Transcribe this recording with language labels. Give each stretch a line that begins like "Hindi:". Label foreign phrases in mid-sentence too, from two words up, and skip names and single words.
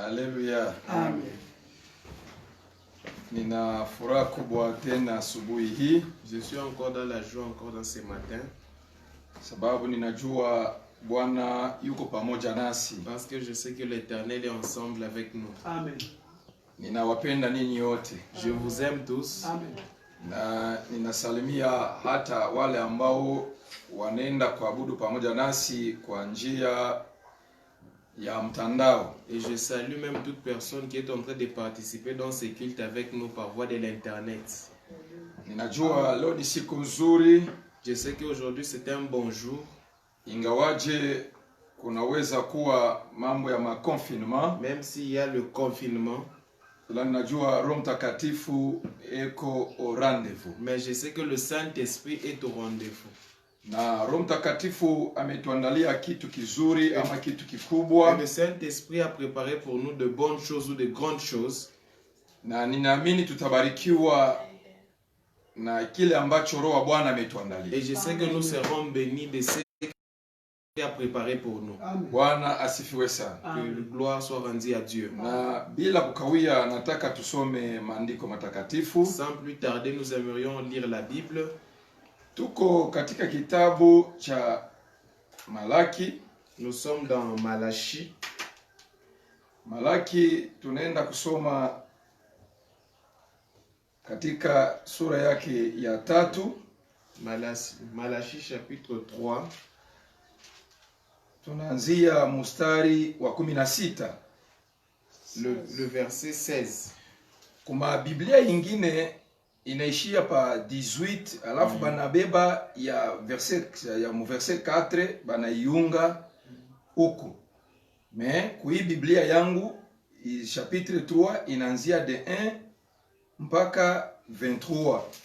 Swahili: Haleluya. Amen. Nina furaha kubwa tena asubuhi hii.
French: Je suis encore dans la joie encore dans ce matin.
Swahili: Sababu ninajua Bwana yuko pamoja nasi.
French: Parce que je sais que l'Éternel est ensemble avec nous. Amen.
Swahili: Ninawapenda ninyi wote.
French: Je vous aime tous. Amen.
Swahili: Na ninasalimia hata wale ambao wanaenda kuabudu pamoja nasi kwa njia ya mtandao.
French: Et je salue même toute personne qui est en train de participer dans ce culte avec nous par voie de l'internet.
Swahili: Ninajua leo ni siku nzuri.
French: Je sais qu'aujourd'hui c'est un bon jour.
Swahili: Ingawaje kunaweza kuwa mambo ya maconfinement.
French: Même s'il y a le confinement.
Swahili: Ila ninajua Roho Mtakatifu eko
French: au rendez-vous. Mais je sais que le Saint-Esprit est au rendez-vous.
Swahili: Na Roho Mtakatifu ametuandalia kitu kizuri ama kitu kikubwa.
French: Et le Saint-Esprit a préparé pour nous de bonnes choses ou de grandes choses.
Swahili: Na ninaamini tutabarikiwa na kile ambacho Roho wa Bwana ametuandalia.
French: Et je sais que nous serons bénis de ce qu'il a préparé pour nous.
Swahili: Bwana asifiwe sana.
French: Que la gloire soit rendue à Dieu.
Swahili: Na bila kukawia nataka tusome maandiko matakatifu.
French: Sans plus tarder, nous aimerions lire la Bible.
Swahili: Tuko katika kitabu cha Malaki.
French: Nous sommes dans Malachie.
Swahili: Malaki tunaenda kusoma katika sura yake ya 3.
French: Malachie chapitre 3.
Swahili: Tunaanzia mstari wa 16.
French: Le verset 16.
Swahili: Kuma Biblia ingine inaishia pa 18 alafu banabeba ya verset 4 banaiunga huku. Mais kui Biblia yangu chapitre 3 inaanzia de 1 mpaka 23.